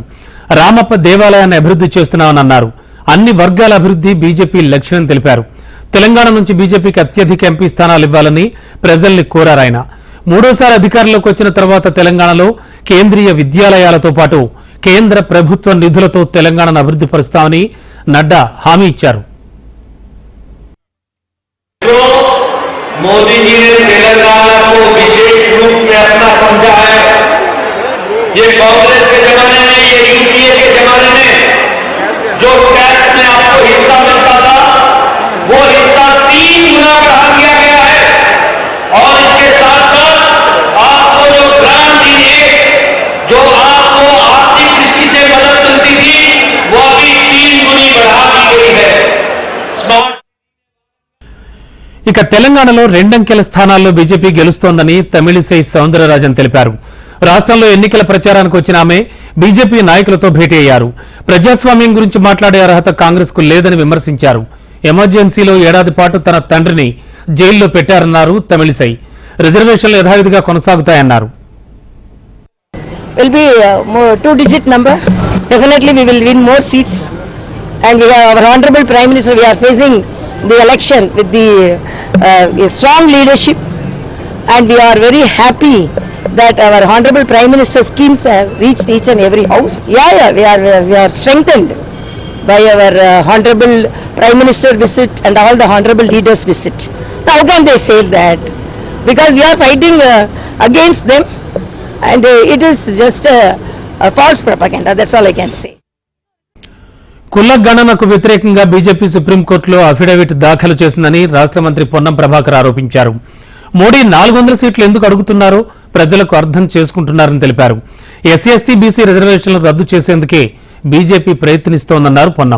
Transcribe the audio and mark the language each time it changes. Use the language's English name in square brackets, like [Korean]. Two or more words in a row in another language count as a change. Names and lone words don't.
[Telugu] రామప్ప దేవాలయాన్ని అభివృద్ధి చేస్తున్నామని అన్నారు. అన్ని వర్గాల అభివృద్ధి బీజేపీ లక్ష్యం తెలిపారు. తెలంగాణ నుంచి బీజేపీకి అత్యధిక ఎంపీ స్థానాలు ఇవ్వాలని ప్రజల్ని కోరారు. ఆయన 3వ సారి అధికారంలోకి వచ్చిన తర్వాత తెలంగాణలో కేంద్రీయ విద్యాలయాలతో పాటు కేంద్ర ప్రభుత్వ నిధులతో తెలంగాణను అభివృద్ధి పరుస్తామని నడ్డా హామీ ఇచ్చారు. [Hindi] मोदी जी ने तेलंगाना को विशेष रूप में अपना समझा है. ये कांग्रेस के जमाने में, ये यूपीए के जमाने में जो टैक्स में आपको हिस्सा मिलता था वो हिस्सा 3 गुना बढ़ा दिया गया है. और इसके साथ साथ आपको जो ग्रांट दी, जो आपको आर्थिक दृष्टि से मदद मिलती थी वो अभी 3 गुनी बढ़ा दी गई है. [Telugu] ఇక తెలంగాణలో 2 అంకెల స్థానాల్లో బీజేపీ గెలుస్తోందని తమిళిసై సౌందరరాజన్ తెలిపారు. రాష్ట్రంలో ఎన్నికల ప్రచారానికి వచ్చిన ఆమె బీజేపీ నాయకులతో భేటీ అయ్యారు. ప్రజాస్వామ్యం గురించి మాట్లాడే అర్హత కాంగ్రెస్ కు లేదని విమర్శించారు. ఎమర్జెన్సీలో 1 ఏడాది పాటు తన తండ్రిని జైల్లో పెట్టారన్నారు తమిళిసై. రిజర్వేషన్లు యథావిధిగా కొనసాగుతాయన్నారు. [English] Will be 2-digit number. Definitely we will win more seats, and we have our honorable Prime Minister. We are facing the election with the strong leadership, and we are very happy that our honorable Prime Minister schemes have reached each and every house. We are strengthened by our honorable Prime Minister visit and all the honorable leaders visit. How can they say that? Because we are fighting against them, and it is just a false propaganda. That's all I can say. [Telugu] కుల గణనకు వ్యతిరేకంగా బీజేపీ సుప్రీంకోర్టులో అఫిడవిట్ దాఖలు చేసిందని రాష్ట్ర మంత్రి పొన్నం ప్రభాకర్ ఆరోపించారు. మోడీ 400 సీట్లు ఎందుకు అడుగుతున్నారో ప్రజలకు అర్థం చేసుకుంటున్నారని తెలిపారు. ఎస్సీ ఎస్టీ బీసీ రిజర్వేషన్లు రద్దు చేసేందుకే బీజేపీ ప్రయత్నిస్తోందన్నారు పొన్నం.